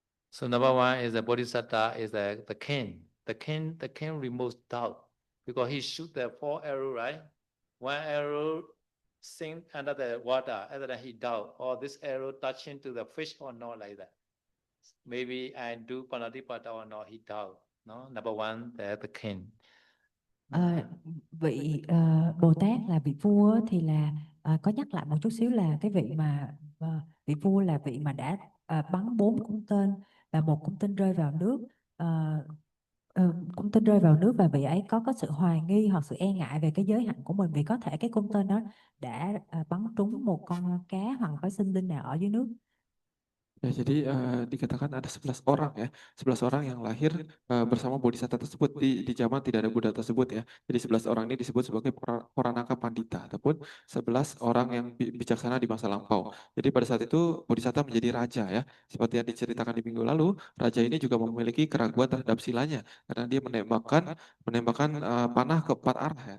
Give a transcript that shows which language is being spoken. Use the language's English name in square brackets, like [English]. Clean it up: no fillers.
[English] So number one is the Bodhisattva is the king. The king removes doubt because he shoot the 4 arrow, right? 1 arrow sink under the water, and then he doubt, or this arrow touching to the fish or not, like that. Maybe I do Panatipata or not, he doubt. No, number one, the king. [Vietnamese] Vị Bồ Tát là vị vua thì là có nhắc lại một chút xíu là cái vị mà vị vua là vị mà đã bắn 4 cung tên và 1 cung tên rơi vào nước. Cung tên rơi vào nước và vị ấy có sự hoài nghi hoặc sự e ngại về cái giới hạnh của mình, vì có thể cái cung tên đó đã bắn trúng một con cá hoặc có sinh linh nào ở dưới nước. [Indonesian] Ya, jadi dikatakan ada 11 orang ya, 11 orang yang lahir bersama Bodhisatta tersebut di zaman tidak ada Buddha tersebut ya. Jadi 11 orang ini disebut sebagai Poranaka Pandita ataupun 11 orang yang bijaksana di masa lampau. Jadi pada saat itu Bodhisatta menjadi raja ya. Seperti yang diceritakan di minggu lalu, raja ini juga memiliki keraguan terhadap silanya karena dia menembakkan panah ke 4 arah ya.